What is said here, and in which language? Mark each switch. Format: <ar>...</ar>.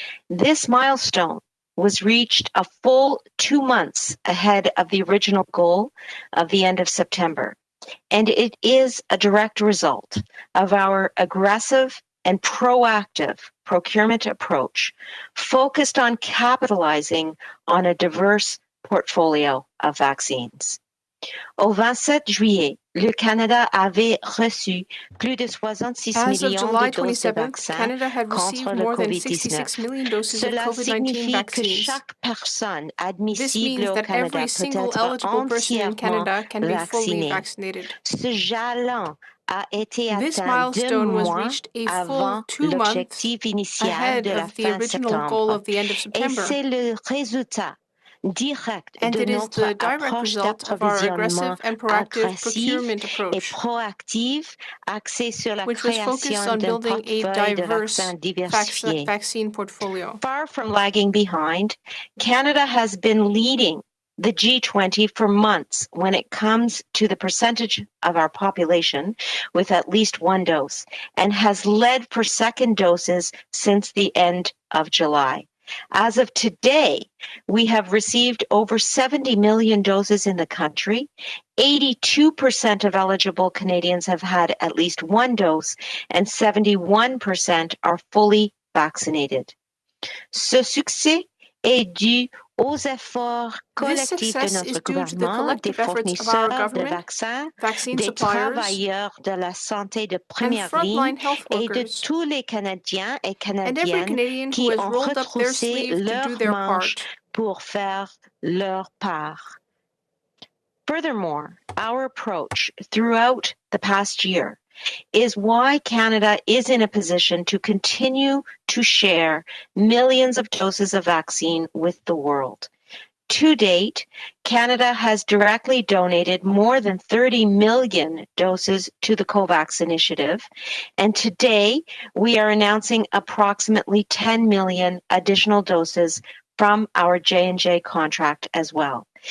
<en>This milestone was reached a full 2 months ahead of the original goal of the end of September. And it is a direct result of our aggressive and proactive procurement approach focused on capitalizing on a diverse portfolio of vaccines.</en> <fr>Au 27 juillet, le Canada avait reçu plus de 66 millions de doses de vaccins contre le COVID-19. Cela signifie que chaque personne admissible au Canada peut être entièrement vaccinée. Ce jalon a été atteint 2 mois avant l'objectif initial de la fin septembre. Et c'est le résultat direct de notre approche d'approvisionnement agressive et proactive axée sur la création d'un portefeuille de vaccins diversifiés.</fr> <en>Far from lagging behind, Canada has been leading the G20 for months when it comes to the percentage of our population with at least 1 dose, and has led for second doses since the end of July. As of today, we have received over 70 million doses in the country. 82% of eligible Canadians have had at least 1 dose, and 71% are fully vaccinated.</en> <fr>Ce succès est dû aux efforts collectifs de notre gouvernement, des fournisseurs de vaccins, des travailleurs de la santé de première ligne et de tous les Canadiens et Canadiennes qui ont retroussé leurs manches pour faire leur part.</fr> <en>Furthermore, our approach throughout the past year is why Canada is in a position to continue to share millions of doses of vaccine with the world. To date, Canada has directly donated more than 30 million doses to the COVAX initiative, and today we are announcing approximately 10 million additional doses from our J&J contract as well.</en>